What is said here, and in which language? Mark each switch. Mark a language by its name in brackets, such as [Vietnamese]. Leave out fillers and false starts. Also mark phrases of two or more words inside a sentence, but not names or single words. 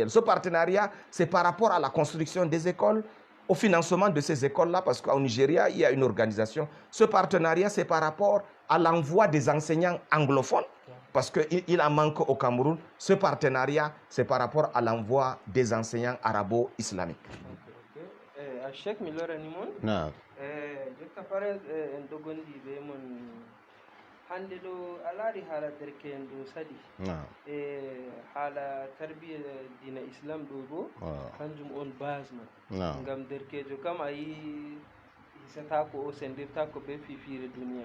[French] Ce partenariat, c'est par rapport à la construction des écoles, au financement de ces écoles-là, parce qu'au Nigeria, il y a une organisation. Ce partenariat, c'est par rapport à l'envoi des enseignants anglophones, parce qu'il en manque au Cameroun. Ce partenariat, c'est par rapport à l'envoi des enseignants arabo-islamiques. Cheikh Miller Animon. [Fula] نعم Jokka pare en dogondi be mon hande do alari hala derken do sadi. نعم Hala tarbiya dina islam do bo kanjum on base man. نعم Ngam derkejo kam ayi hisata ko o sendirta ko be fifire duniya.